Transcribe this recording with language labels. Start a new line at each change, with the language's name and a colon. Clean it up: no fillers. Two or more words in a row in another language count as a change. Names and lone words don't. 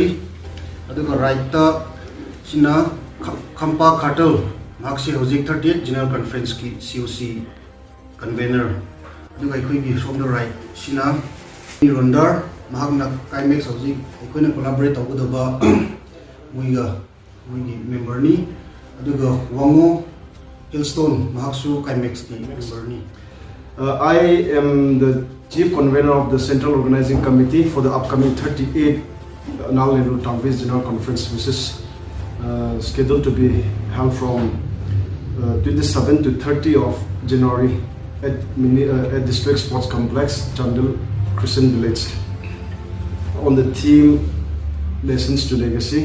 Manipuri: ꯑꯗꯨꯒ ꯔꯥꯏꯠꯇ ꯁꯤꯅ ꯈꯝꯄꯥ ꯈꯥꯇꯜ, ꯃꯍꯥꯛꯁꯦ ꯍꯧꯖꯤꯛ 38
English: General Conference-ki COC Convener.
Manipuri: ꯑꯗꯨꯒ ꯑꯩꯈꯣꯏꯒꯤ ꯁꯣꯝꯗ ꯔꯥꯏꯠ ꯁꯤꯅ ꯔꯣꯟꯗꯥꯔ, ꯃꯍꯥꯛꯅ ꯀꯥꯏꯃꯦꯛꯁ ꯍꯧꯖꯤꯛ ꯑꯩꯈꯣꯏꯅ ꯀꯣꯂꯥꯕꯣꯔꯦꯠ ꯇꯧꯒꯗꯕ ꯃꯣꯏꯒꯤ ꯃꯦꯝꯕꯔꯅꯤ. ꯑꯗꯨꯒ ꯋꯥꯡꯉꯣ ꯍꯤꯜꯁꯇꯣꯟ, ꯃꯍꯥꯛꯁꯨ ꯀꯥꯏꯃꯦꯛꯁꯀꯤ ꯃꯦꯝꯕꯔꯅꯤ.
English: I am the Chief Convener of the Central Organizing Committee for the upcoming 38 Annual Nehru Town-based General Conference, which is scheduled to be held from 27 to 30 of January at District Sports Complex, Chandel, Crescent Village, on the theme Lessons to Legacy.